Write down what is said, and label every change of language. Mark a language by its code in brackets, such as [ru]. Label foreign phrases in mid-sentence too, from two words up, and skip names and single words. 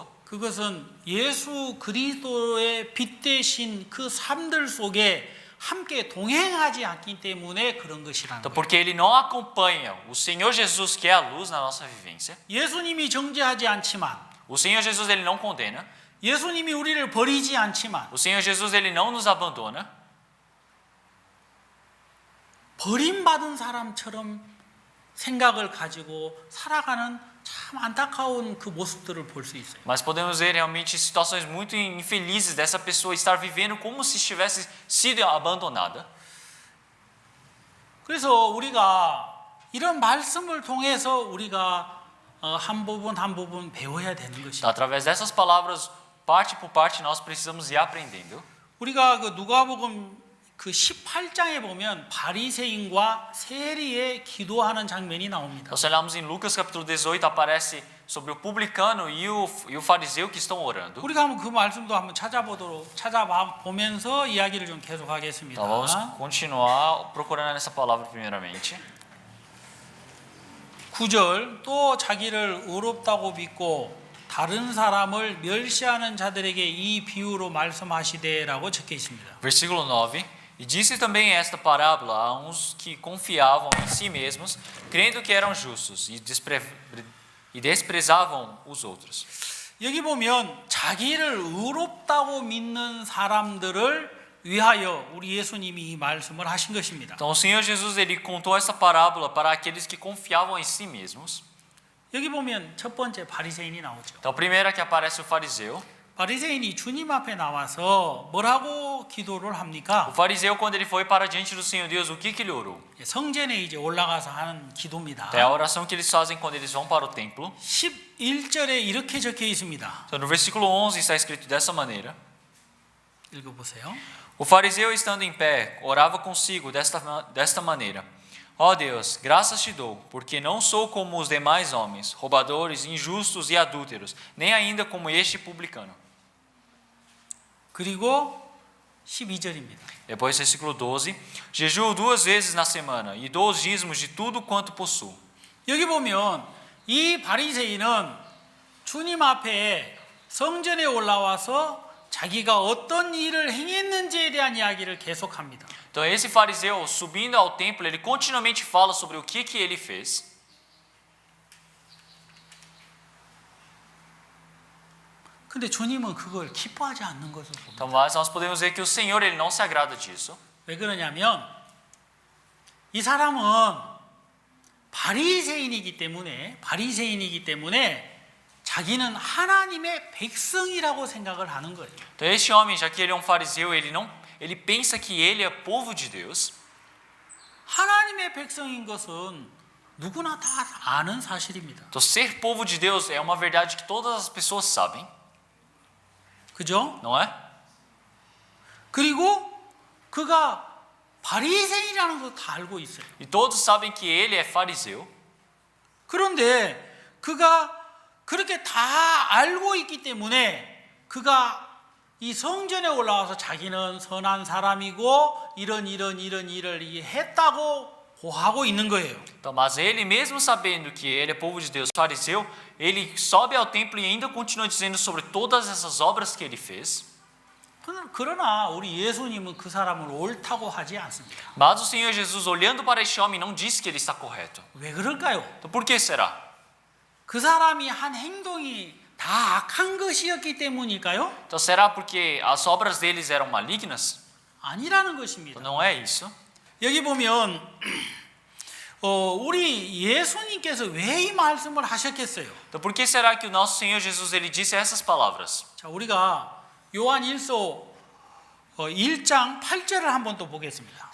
[ko] 그것은 예수 그리스도의 빛 대신 그 삶들 속에 함께 동행하지 않기 때문에 그런 것이라는 [pt] Então, [ko] 거예요. [pt] porque ele não acompanha o Senhor Jesus, que é a luz na nossa vivência. [ko] 예수님이 정죄하지 않지만, [pt] O Senhor Jesus ele não condena. [ko] 예수님이 우리를 버리지 않지만, [pt] O Senhor Jesus ele não nos abandona. [ko] 버림받은 사람처럼 생각을 가지고 살아가는 참 안타까운 그 모습들을 볼 수 있어요. [pt] Mas podemos ver realmente situações muito infelizes dessa pessoa estar vivendo como se tivesse sido abandonada. [ko] 그래서 우리가 이런 말씀을 통해서 우리가 한 부분 배워야 되는 것입니다. [pt] Através dessas palavras, parte por parte, nós precisamos ir aprendendo. [ko] 우리가 그 누가복음 그 18장에 보면 바리새인과 세리의 기도하는 장면이 나옵니다. [pt] Nós olhamos em Lucas capítulo 18, aparece sobre o publicano e o fariseu que estão orando. [ko] 우리가 한번 그 말씀도 한번 찾아보면서 이야기를 좀 계속하겠습니다. [pt] Então vamos continuar procurando essa palavra primeiramente. [ko] 9절 또 자기를 의롭다고 믿고 다른 사람을 멸시하는 자들에게 이 비유로 말씀하시되라고 적혀 있습니다. [pt] Versículo 9. E disse também esta parábola a uns que confiavam em si mesmos, crendo que eram justos e desprezavam os outros. [ko] 여기 보면 자기를 의롭다고 믿는 사람들을 위하여 우리 예수님이 이 말씀을 하신 것입니다. [pt] Então o Senhor Jesus ele contou essa parábola para aqueles que confiavam em si mesmos. [ko] 여기 보면 첫 번째 바리새인이 나오죠. [pt] Então primeiro que aparece o fariseu. [ko] 바리새인이 주님 앞에 나와서 뭐라고 기도를 합니까? [pt] O fariseu quando ele foi para diante do Senhor Deus, o que ele orou? [ko] 성전에 이제 올라가서 하는 기도입니다. [pt] É a oração que eles fazem quando eles vão para o templo. [ko] 11절에 이렇게 적혀 있습니다. [pt] Então, no versículo 11 está escrito dessa maneira. [ko] 읽어보세요. [pt] O fariseu, estando em pé, orava consigo desta maneira: Ó Deus, graças te dou, porque não sou como os demais homens, roubadores, injustos e adúlteros, nem ainda como este publicano. [ko] 그리고 12절입니다. [pt] Depois, versículo 12: Jejuo 2 vezes na semana e dou os dízimos de tudo quanto possuo. [ko] 여기 보면 이 바리새인은 주님 앞에 성전에 올라와서 자기가 어떤 일을 행했는지에 대한 이야기를 계속합니다. [pt] Então, esse fariseu, subindo ao templo, ele continuamente fala sobre o que ele fez. [ko] 근데 주님은 그걸 기뻐하지 않는 것을 봅니다. [pt] Então, mas nós podemos ver que o Senhor ele não se agrada disso. [ko] 왜 그러냐면 이 사람은 바리새인이기 때문에 자기는 하나님의 백성이라고 생각을 하는 거예요. [pt] Então, este homem, já que ele é um fariseu, ele pensa que ele é povo de Deus. [ko] 하나님의 백성인 것은 누구나 다 아는 사실입니다. [pt] Então, ser povo de Deus é uma verdade que todas as pessoas sabem, [ko] 그죠? [pt] não é? [ko] 그리고 그가 바리새인이라는 것도 다 알고 있어요. [pt] E todos sabem que ele é fariseu. [ko] 그런데 그가 그렇게 다 알고 있기 때문에 그가 이 성전에 올라와서 자기는 선한 사람이고 이런 일을 했다고 고하고 있는 거예요. [pt] Então, mas ele mesmo sabendo que ele é povo de Deus, fariseu, ele sobe ao templo e ainda continua dizendo sobre todas essas obras que ele fez. [ko] 그러나 우리 예수님은 그 사람을 옳다고 하지 않습니다. [pt] Mas o Senhor Jesus, olhando para este homem, não disse que ele está correto. [ko] 왜 그럴까요? [pt] Então, por que será? [ko] 그 사람이 한 행동이 다 악한 것이었기 때문일까요? [pt] Então, será porque as obras deles eram malignas? [ko] 아니라는 것입니다. [pt] Então, não é isso. [ko] 여기 보면 우리 예수님께서 왜 이 말씀을 하셨겠어요? [pt] Então, por que será que o nosso Senhor Jesus ele disse essas palavras? [ko] 자, 우리가 요한 1서 1장 8절을 한번 또 보겠습니다.